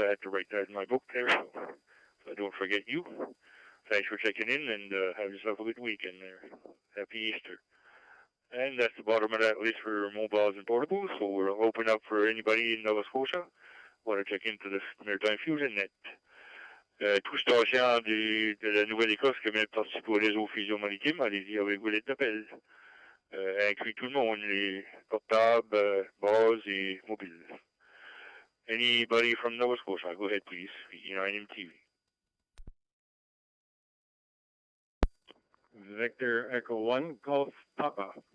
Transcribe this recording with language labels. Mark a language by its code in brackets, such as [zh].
[en] I had to write that in my book there, so I don't forget you. Thanks for checking in, and have yourself a good weekend there. Happy Easter. And that's the bottom of that list for mobiles and portables, so we'll open up for anybody in Nova Scotia want to check into this Maritime Fusion Net. [fr] Tout station de la Nouvelle-Écosse qui vient de participer au réseau Fusion Maritime, allez-y avec vos lettres d'appel. Inclut tout le monde, les portables, bases et mobiles. [en] Anybody from Nova Scotia, go ahead please, VE9 MTV. Victor Echo 1 Golf Papa.